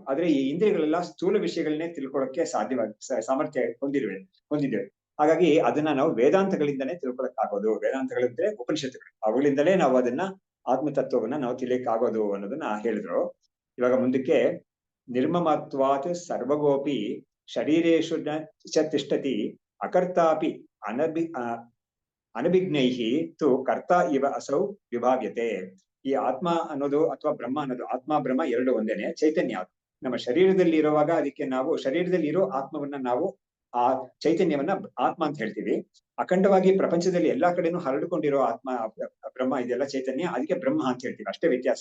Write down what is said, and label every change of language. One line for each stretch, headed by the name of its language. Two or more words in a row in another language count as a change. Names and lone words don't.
Kannada: ಆದ್ರೆ ಈ ಇಂದ್ರಿಯಗಳೆಲ್ಲ ಸ್ಥೂಲ ವಿಷಯಗಳನ್ನೇ ತಿಳ್ಕೊಳಕ್ಕೆ ಸಾಮರ್ಥ್ಯ ಹೊಂದಿದ್ದೇವೆ. ಹಾಗಾಗಿ ಅದನ್ನ ನಾವು ವೇದಾಂತಗಳಿಂದನೇ ತಿಳ್ಕೊಳಕ್ ಆಗೋದು. ವೇದಾಂತಗಳಿದ್ರೆ ಉಪನಿಷತ್ತುಗಳು, ಅವುಗಳಿಂದಲೇ ನಾವು ಅದನ್ನ ಆತ್ಮತತ್ವವನ್ನ ನಾವು ತಿಳಿಯಕ್ ಆಗೋದು ಅನ್ನೋದನ್ನ ಹೇಳಿದ್ರು. ಇವಾಗ ಮುಂದಕ್ಕೆ
Sanskrit: ನಿರ್ಮಮತ್ವಾತ್ ಸರ್ವಗೋಪಿ ಶರೀರೇಶು ಚ ತಿಷ್ಠತಿ ಅಕರ್ತಾಪಿ ಅನಭಿಜ್ಞೈಹಿ ತು ಕರ್ತ ಇವ ಅಸೌ ವಿಭಾವ್ಯತೆ.
Kannada: ಈ ಆತ್ಮ ಅನ್ನೋದು ಅಥವಾ ಬ್ರಹ್ಮ ಅನ್ನೋದು, ಆತ್ಮ ಬ್ರಹ್ಮ ಎರಡು ಒಂದೇನೆ, ಚೈತನ್ಯ. ನಮ್ಮ ಶರೀರದಲ್ಲಿ ಇರುವಾಗ ಅದಕ್ಕೆ ನಾವು ಶರೀರದಲ್ಲಿ ಇರೋ ಆತ್ಮವನ್ನ ನಾವು ಆ ಚೈತನ್ಯವನ್ನ ಆತ್ಮ ಅಂತ ಹೇಳ್ತೀವಿ. ಅಖಂಡವಾಗಿ ಪ್ರಪಂಚದಲ್ಲಿ ಎಲ್ಲಾ ಕಡೆನೂ ಹರಡಿಕೊಂಡಿರೋ ಆತ್ಮ ಬ್ರಹ್ಮ ಇದೆಯಲ್ಲ ಚೈತನ್ಯ, ಅದಕ್ಕೆ ಬ್ರಹ್ಮ ಅಂತ ಹೇಳ್ತೀವಿ, ಅಷ್ಟೇ ವ್ಯತ್ಯಾಸ.